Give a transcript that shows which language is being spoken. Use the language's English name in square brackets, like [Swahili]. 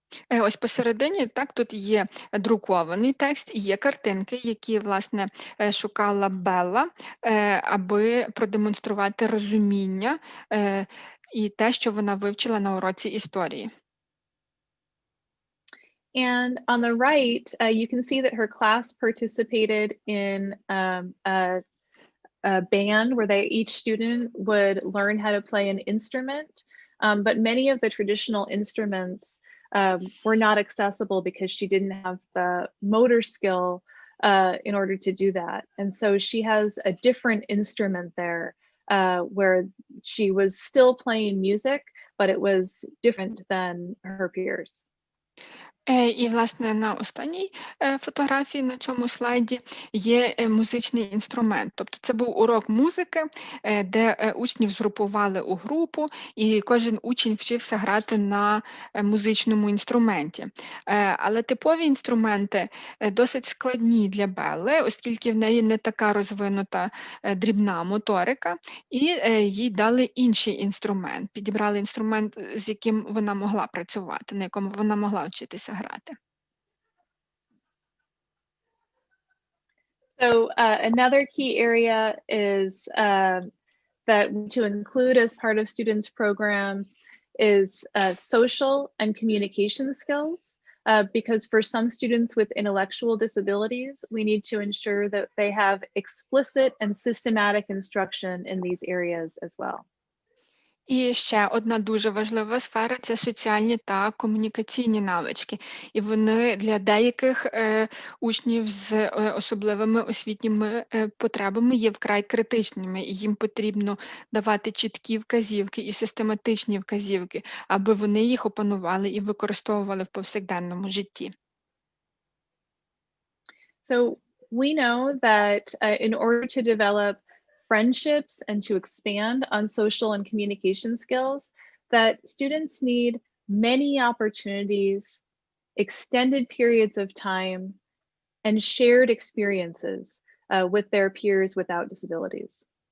[Ukrainian] Ось посередині, так, тут є друкований текст і є картинки, які, власне, шукала Белла, аби продемонструвати розуміння і те, що вона вивчила на уроці історії. [English] And on the right, you can see that her class participated in a band where each student would learn how to play an instrument, but many of the traditional instruments were not accessible because she didn't have the motor skill in order to do that. And so she has a different instrument there where she was still playing music, but it was different than her peers. [Ukrainian] І, власне, на останній фотографії на цьому слайді є музичний інструмент. Тобто це був урок музики, де учнів згрупували у групу, і кожен учень вчився грати на музичному інструменті. Але типові інструменти досить складні для Белли, оскільки в неї не така розвинута дрібна моторика, і їй дали інший інструмент. Підібрали інструмент, з яким вона могла працювати, на якому вона могла вчитися грати. [English] So another key area is that to include as part of students' programs is social and communication skills, because for some students with intellectual disabilities, we need to ensure that they have explicit and systematic instruction in these areas as well. [Ukrainian] І ще одна дуже важлива сфера – це соціальні та комунікаційні навички. І вони для деяких учнів з особливими освітніми потребами є вкрай критичними, і їм потрібно давати чіткі вказівки і систематичні вказівки, аби вони їх опанували і використовували в повсякденному житті. [English] So we know that in order to develop friendships and to expand on social and communication skills, that students need many opportunities, extended periods of time, and shared experiences with their peers without disabilities.